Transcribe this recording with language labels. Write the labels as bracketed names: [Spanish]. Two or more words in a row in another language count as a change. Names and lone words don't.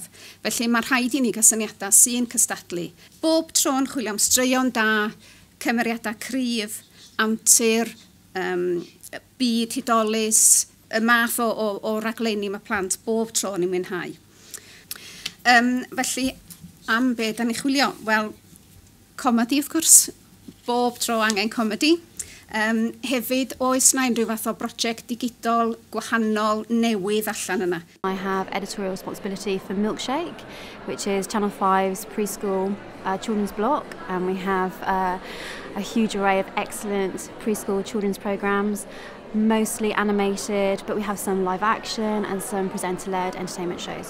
[Welsh] Felly mae rhaid I ni gael syniadau sy'n cystadlu. Bob tro yn chwilio am straeon da, cymeriadau cryf, amtur, byd hudolus, y math o raglenni mae plant bob tro ni'n mwynhau. Felly, am be da ni chwilio? Wel, comedi wrth gwrs, bob tro angen comedi. Hefyd, oes na unrhyw fath o brosiect digidol gwahanol newydd allan yna. [English] I have editorial responsibility for Milkshake, which is Channel 5's preschool children's block, and we have a huge array of excellent preschool children's programmes, mostly animated, but we have some live action and some presenter-led entertainment shows.